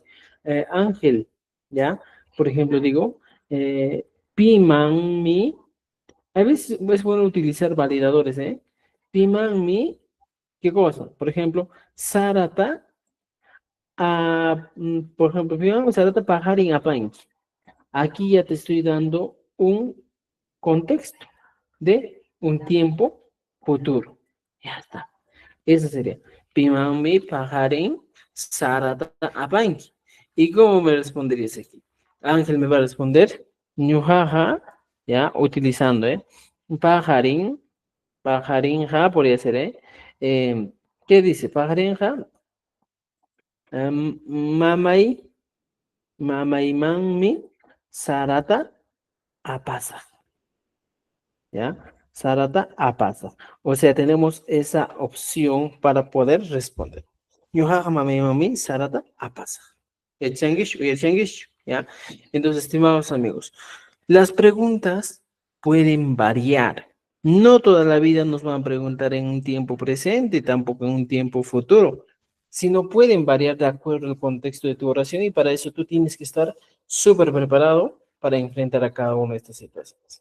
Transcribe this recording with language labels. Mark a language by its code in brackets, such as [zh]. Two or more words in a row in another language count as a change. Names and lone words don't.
[es] Ángel, ¿ya? Por ejemplo, digo, pimanmi. A veces es bueno utilizar validadores, ¿eh? Pimanmi, ¿qué cosa? Por ejemplo, Sarata, por ejemplo, [qu] pimanmi Sarata pajarin apanki. [es] Aquí ya te estoy dando un contexto de un tiempo futuro. Ya está. Eso sería. [qu] Pimami pajarin sarata apanki. [es] ¿Y cómo me responderías aquí? Ángel me va a responder ñujaja, ya, utilizando, [qu] pajarin, pajarinja, [es] podría ser, ¿qué dice? [qu] Pajarinja, mamay, mamay sarata apasa. ¿Ya? Sarata apasa. [es] O sea, tenemos esa opción para poder responder. [qu] Yuhaja mami sarata apasa. [es] El changuish, ¿ya? Entonces, estimados amigos, las preguntas pueden variar. No toda la vida nos van a preguntar en un tiempo presente, tampoco en un tiempo futuro, sino pueden variar de acuerdo al contexto de tu oración y para eso tú tienes que estar súper preparado para enfrentar a cada una de estas situaciones.